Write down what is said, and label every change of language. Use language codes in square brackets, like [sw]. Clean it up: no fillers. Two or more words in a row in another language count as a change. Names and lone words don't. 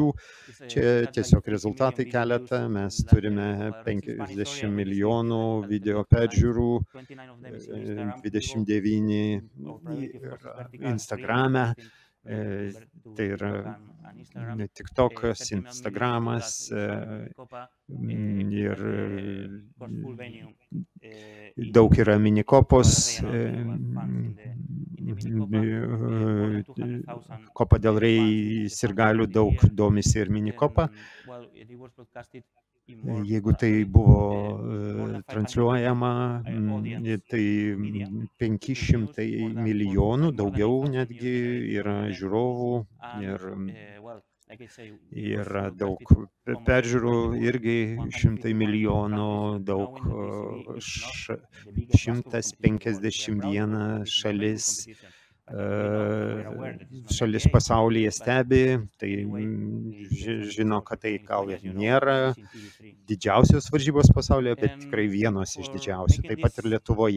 [lt] Čia tiesiog rezultatai keletą. Mes turime 50 milijonų video peržiūrų, 29 Instagrame. Tai yra TikTokas, Instagramas ir daug yra minikopos. Copa del Rey sirgalių daug domisi ir minikopa. Jeigu tai buvo transliuojama, tai 500 milijonų, daugiau netgi yra žiūrovų ir daug peržiūrų, irgi 100 milijonų, daug 151 šalis pasaulyje stebi, tai žino, kad tai gal ir nėra didžiausios varžybos pasaulyje, bet tikrai vienos iš didžiausių, taip pat ir Lietuvoje.